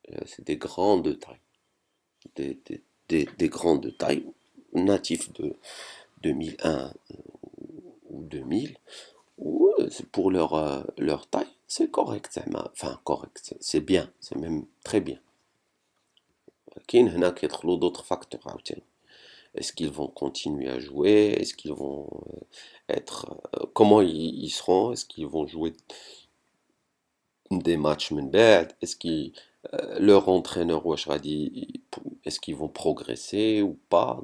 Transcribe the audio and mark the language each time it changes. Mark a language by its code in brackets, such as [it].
[fr] C'est des grands de taille, des grands de taille natifs de 2001 ou 2000 ou pour leur taille c'est correct, enfin correct, c'est bien, c'est même très bien. [ar] كاين هنا كيدخلوا [fr] d'autres facteurs [ar] عاوتاني. [fr] Est-ce qu'ils vont continuer à jouer? Est-ce qu'ils vont être comment ils seront? Est-ce qu'ils vont jouer des matchs [ar] من بعد? [fr] Est-ce qu'ils leur entraîneur [ar] واش غادي [fr] est-ce qu'ils vont progresser ou pas?